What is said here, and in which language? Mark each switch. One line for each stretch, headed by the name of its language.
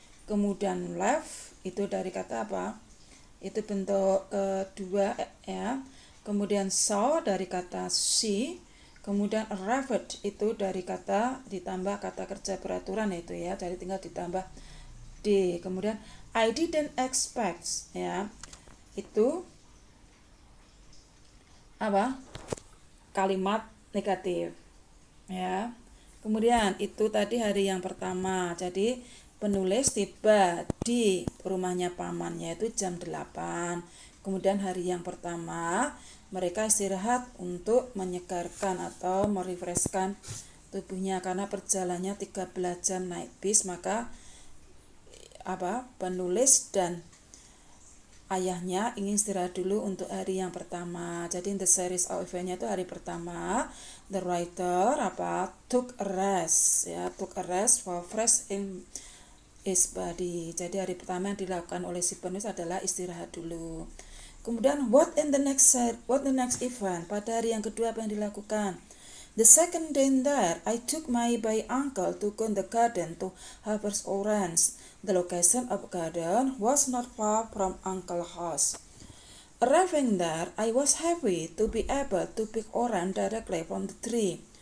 Indonesian: Kemudian left itu dari kata apa? Itu bentuk kedua ya. Kemudian saw dari kata see. Kemudian arrived itu dari kata ditambah kata kerja beraturan itu ya. Jadi tinggal ditambah D. Kemudian
English: I didn't expect ya.
Indonesian: Itu apa? Kalimat negatif ya. Kemudian itu tadi hari yang pertama. Jadi penulis tiba di rumahnya paman yaitu jam 8. Kemudian hari yang pertama mereka istirahat untuk menyegarkan atau merefreshkan tubuhnya karena perjalanannya 13 jam naik bis, maka penulis dan ayahnya ingin istirahat dulu untuk hari yang pertama. Jadi
English: the series of event-nya
Indonesian: itu hari pertama,
English: the writer took a rest ya, took a rest for fresh in his body.
Indonesian: Jadi hari pertama yang dilakukan oleh si penulis adalah istirahat dulu. Kemudian
English: what the next event?
Indonesian: Pada hari yang kedua apa yang dilakukan?
English: The second day there, I took my uncle to go in the garden to harvest orange. The location of garden was not far from uncle's house. Arriving there, I was happy to be able to pick orange directly from the tree.